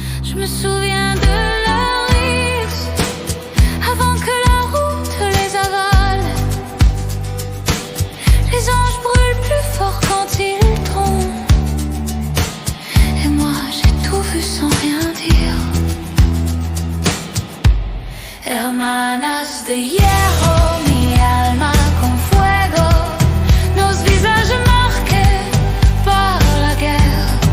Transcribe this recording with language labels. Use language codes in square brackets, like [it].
[fr] Je me souviens de leur risque avant que la route les avale. Les anges brûlent plus fort quand ils tombent. Et moi j'ai tout vu sans rien dire. [es] Hermanas de hierro, mi alma con fuego. [fr] Nos visages marqués par la guerre.